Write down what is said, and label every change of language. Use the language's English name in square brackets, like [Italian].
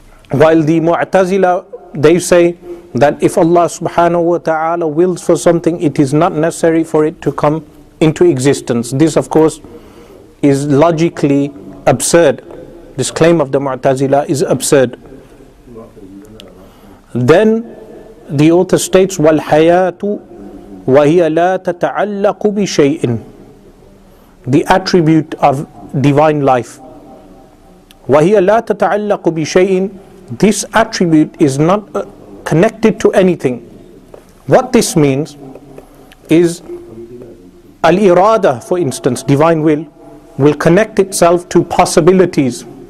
[English] While the Mu'tazila, they say that if Allah subhanahu wa ta'ala wills for something, it is not necessary for it to come into existence. This of course is logically absurd. This claim of the Mu'tazila is absurd. Then the author states, [Arabic] وَالْحَيَاةُ وَهِيَ لَا تَتَعَلَّقُ بِشَيْءٍ. [English] The attribute of divine life. [Arabic] وَهِيَ لَا تَتَعَلَّقُ بِشَيْءٍ. [English] This attribute is not connected to anything. What this means is al-irada, for instance, divine will connect itself to possibilities.